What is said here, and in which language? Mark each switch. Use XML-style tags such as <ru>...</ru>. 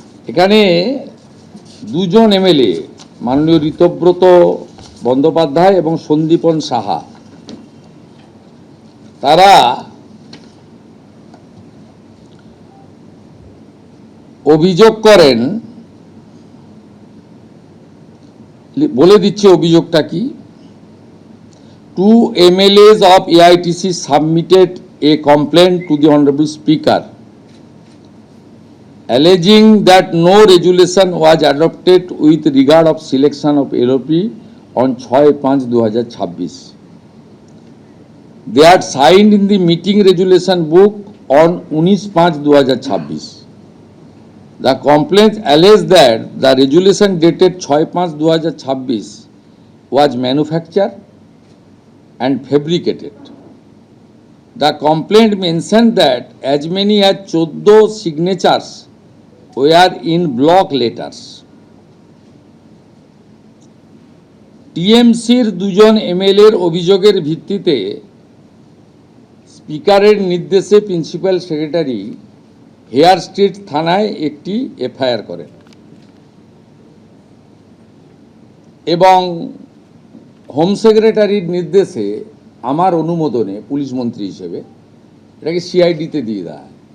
<bn>এখানে 2জন এমএলএ মাননীয় ঋতব্রত বন্দ্যোপাধ্যায় এবং সন্দীপন সাহা, তারা অভিযোগ করেন, বলে দিচ্ছে অভিযোগটা কি।</bn> <en>2 MLAs of AITC submitted a complaint to the Honorable Speaker alleging that no resolution was adopted with regard of selection of LOP on 6/5/2026. They are signed in the meeting resolution book on 19/5/2026. The complaint alleged that the resolution dated 6/5/2026 was manufactured and fabricated. The complaint mentioned that as many as 14 signatures were in block letters.</en> <bn>টিএমসির 2জন এমএলএর অভিযোগের ভিত্তিতে স্পিকারের নির্দেশে principal secretary hair street থানায় একটি FIR করেন এবং home সেক্রেটারির নির্দেশে আমার অনুমোদনে পুলিশ মন্ত্রী হিসেবে এটাকে সিআইডিতে দিয়ে দেয়।</bn>